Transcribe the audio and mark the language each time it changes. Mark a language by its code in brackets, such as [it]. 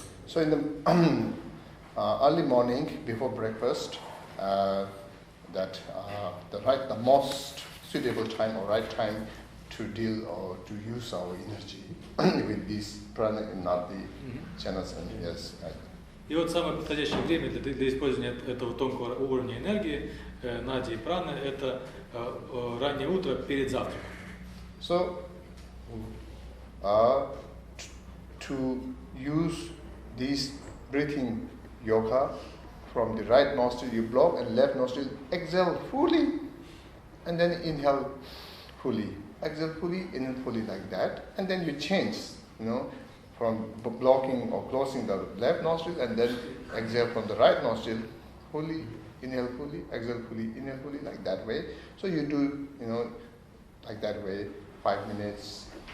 [en] So in the early morning before breakfast, the most suitable time or right time to deal or to use our energy with these prana and nadi channels and yes. [ru] И вот самое подходящее время для использования этого тонкого уровня энергии, нади и праны, это раннее утро перед завтраком. [en] So, to use this breathing yoga from the right nostril, you block and left nostril, exhale fully, and then inhale fully. Exhale fully, inhale fully like that, and then you change, from blocking or closing the left nostril, and then exhale from the right nostril, fully, inhale fully, exhale fully, inhale fully, like that way. So you do, like that way, 5 minutes,